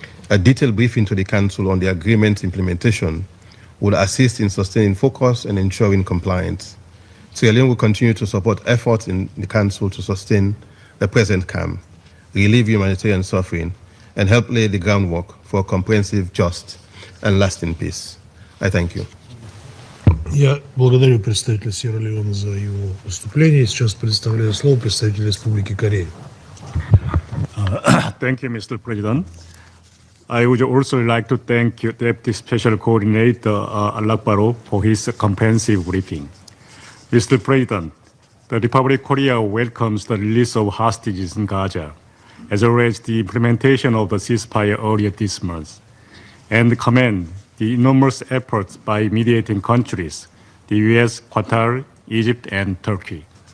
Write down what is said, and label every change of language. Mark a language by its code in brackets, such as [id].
[en] A detailed briefing to the Council on the agreement's implementation will assist in sustaining focus and ensuring compliance. Sierra Leone will continue to support efforts in the Council to sustain the present calm, relieve humanitarian suffering, and help lay the groundwork for a comprehensive, just, and lasting peace. I thank you. [ru] Я благодарю представителя Сьерра-Леоне за его выступление. Сейчас предоставляю слово представителю Республики Корея. [en] Thank you, Mr. President. I would also like to thank Deputy Special Coordinator Alakbarov for his comprehensive briefing. Mr. President, the Republic of Korea welcomes the release of hostages in Gaza, as well as the implementation of the ceasefire earlier this month, and commend the enormous efforts by mediating countries, the US, Qatar, Egypt, and Turkey.